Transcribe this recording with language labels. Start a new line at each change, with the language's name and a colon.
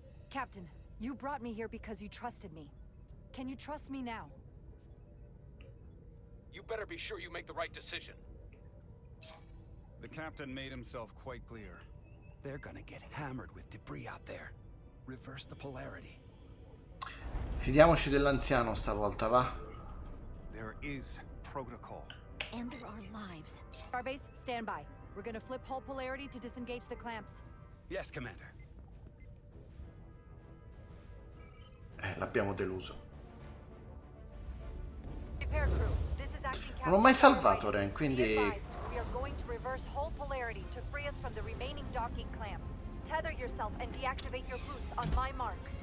English: Captain, you brought me here because you trusted me. Can you trust me now? You better be sure you make the right decision. The captain made himself quite clear. They're gonna get hammered with debris out there. Reverse the polarity.
Italian: Fidiamoci dell'anziano stavolta, va?
English: There is protocol. And there are lives. Starbase, stand by. We're gonna flip hull polarity to disengage the clamps. Yes, Commander.
Italian: L'abbiamo deluso.
English: Repair crew. This is acting
Italian: Non ho mai salvato Ren, quindi...
English: We are going to reverse hull polarity to free us from the remaining docking clamp. Tether yourself and deactivate your boots on my mark.